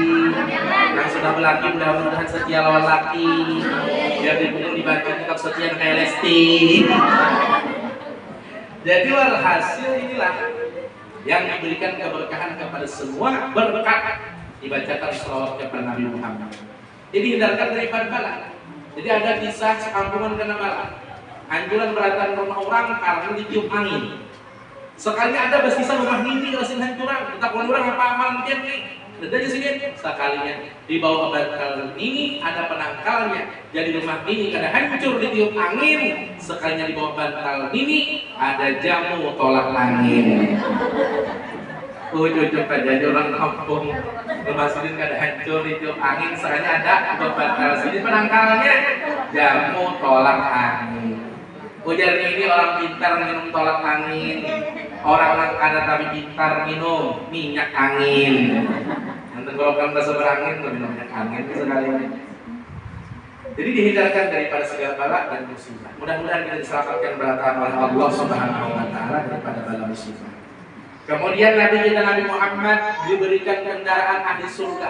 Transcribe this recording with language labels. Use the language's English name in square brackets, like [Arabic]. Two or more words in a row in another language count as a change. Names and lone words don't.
[Banjar] Yang sudah berlaki mudah-mudahan setia lawan laki. Biar dibunuh dibantu tetap setia kayak Lesti. [Indonesian] Jadi walhasil inilah yang diberikan keberkahan kepada semua berkat dibacakan shalawat kepada Nabi Muhammad. Jadi hindarkan daripada bala. [Banjar] Jadi ada kisah sekampungan kena bala. Anjuran beratan rumah orang karena ditiup angin. Sekalinya ada bersisa rumah ini kalau sing hancuran. Kita orang apa amal mungkin nih. Ada sini sekalinya di bawah bantal ini ada penangkalnya. Jadi rumah ini kada hancur ditiup angin. Sekalinya di bawah bantal ini ada jamu tolak angin. Cucuk aja orang kampung rumah sini kada hancur ditiup angin. Sekalinya ada di bawah bantal sini penangkalnya jamu tolak angin. Ujar ini orang pintar minum tolak angin. Orang kada tapi pintar minum minyak angin. Nanti kalau kamu berangin minum minyak angin sekali. [Indonesian] Jadi dihindarkan daripada segala bala dan musibah. Mudah-mudahan kita diselamatkan beratan oleh Allah [Arabic] Subhanahu wa taala [Indonesian] daripada bala musibah. Kemudian Nabi kita Nabi Muhammad diberikan kendaraan ahli surga.